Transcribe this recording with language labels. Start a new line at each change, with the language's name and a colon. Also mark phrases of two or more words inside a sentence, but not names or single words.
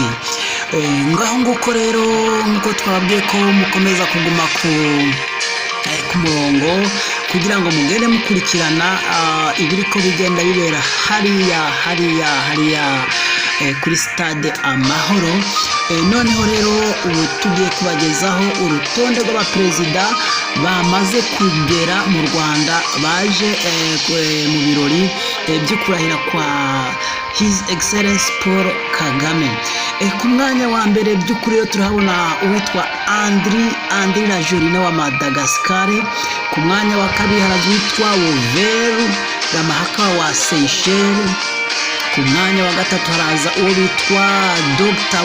Kinyarwanda: Ngaho nguko rero nkuko twabwiye ko mukomeza kuguma ku murongo kugira ngo mugende mukurikirana ibiri ko bigenda bibera hariya kuri stade Amahoro. Noneho rero ubu tugiye kubagezaho urutonde rw'abaperezida bamaze kugera mu Rwanda baje mu birori byo kurahira kwa
English: His Excellence
Kinyarwanda: Paul Kagame. Ku mwanya wa mbere by'ukuri rero turahabona uwitwa Andri Rajolina wa Madagascar. Ku mwanya wa kabiri haraza uwitwa Woveru Ramahaka wa Seychelles. Ku mwanya wa gatatu haraza uwo bitwa Dr.